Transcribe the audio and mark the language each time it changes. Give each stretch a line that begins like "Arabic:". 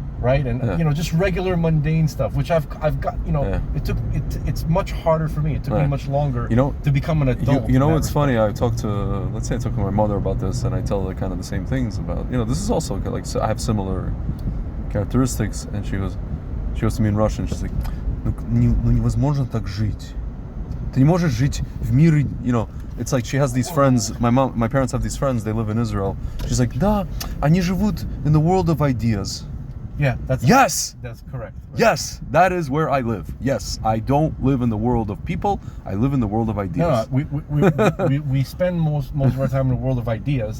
English: Right, and you know, just regular mundane stuff, which I've got, you know, it's much harder for me. It took me much longer, you know, to become an adult. You know what's funny? I talked to my mother about this, and I tell her kind of the same things about, you know, this is also like, I have similar characteristics, and she goes to me in Russian. She's like,
Russian: невозможно так жить. Ты не можешь жить в мире,
English: you know. It's like she has these friends. My parents have these friends. They live in Israel. She's like,
Russian: да, они живут
English: in the world of ideas. Yeah, that's correct. Right? Yes, that is where I live. Yes, I don't live in the world of people. I live in the world of ideas. No, we spend most of our time in the world of ideas.